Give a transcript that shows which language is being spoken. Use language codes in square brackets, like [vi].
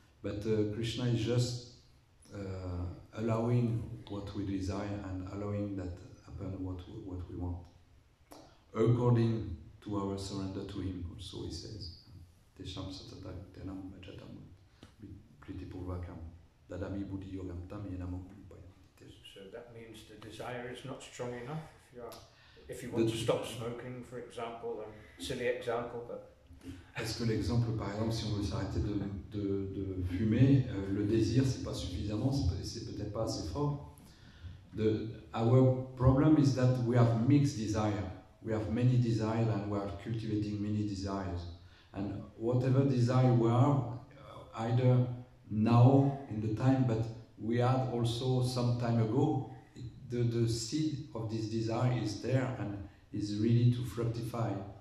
[en] But Krishna is just allowing what we desire and allowing that happen what we want, according to our surrender to Him. Also, He says, [sa] "Tesham satata tenam majatam pritipurvakam dadami buddhi yogam tam yenamam." [en] So that means the desire is not strong enough. If you want to stop smoking, for example, a silly example, but. [fr] Est-ce que l'exemple, par exemple, si on veut s'arrêter de fumer, le désir, c'est pas suffisamment, c'est peut-être pas assez fort. [en] Our problem is that we have mixed desire. We have many desires and we are cultivating many desires. And whatever desire we have, either now in the time, but we had also some time ago, the seed of this desire is there and is ready to fructify.